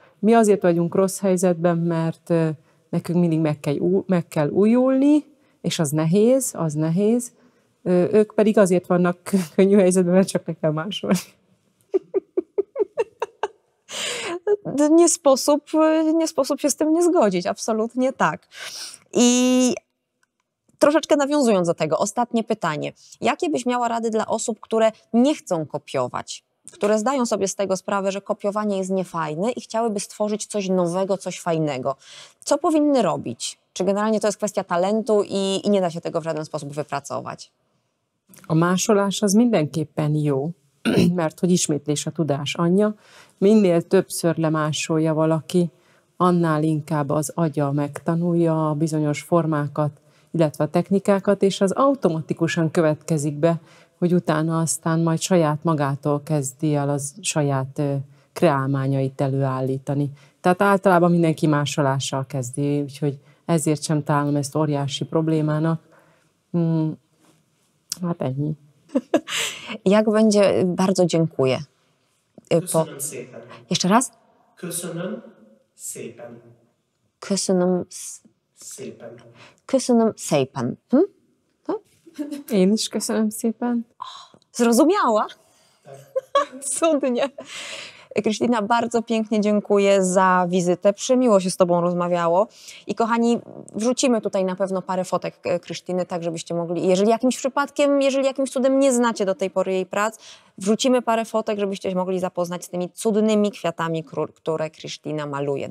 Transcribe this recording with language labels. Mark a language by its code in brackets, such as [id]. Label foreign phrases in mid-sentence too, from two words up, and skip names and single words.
[hu] Mi azért vagyunk rossz helyzetben, mert nekünk mindig meg kell újulni, és az nehéz. Ők pedig azért vannak könnyű helyzetben, mert csak meg kell másolni. [pl] Nie sposób się z tym nie zgodzić, absolutnie tak. I troszeczkę nawiązując do tego, ostatnie pytanie. Jakie byś miała rady dla osób, które nie chcą kopiować, które zdają sobie z tego sprawę, że kopiowanie jest niefajne i chciałyby stworzyć coś nowego, coś fajnego? Co powinny robić? Czy generalnie to jest kwestia talentu i nie da się tego w żaden sposób wypracować? [hu] A másolás az mindenképpen jó, mert hogy ismétlés a tudás anyja. Minél többször lemásolja valaki, annál inkább az agya megtanulja a bizonyos formákat, illetve a technikákat, és az automatikusan következik be, hogy utána aztán majd saját magától kezdi el az saját kreálmányait előállítani. Tehát általában mindenki másolással kezdi, úgyhogy ezért sem találom ezt óriási problémának. Hát ennyi. [pl] Jak będzie? Bardzo dziękuję. [hu] Köszönöm szépen. [pl] Jeszcze raz? [hu] Köszönöm szépen. Köszönöm Szépen. Köszönöm szépen. Én is köszönöm szépen. [pl] Zrozumiała? Cudnie. Krystyna, bardzo pięknie dziękuję za wizytę. Przemiło się z tobą rozmawiało. I kochani, wrzucimy tutaj na pewno parę fotek Krystyny, tak żebyście mogli, jeżeli jakimś cudem nie znacie do tej pory jej prac, wrzucimy parę fotek, żebyście się mogli zapoznać z tymi cudnymi kwiatami, które Krystyna maluje.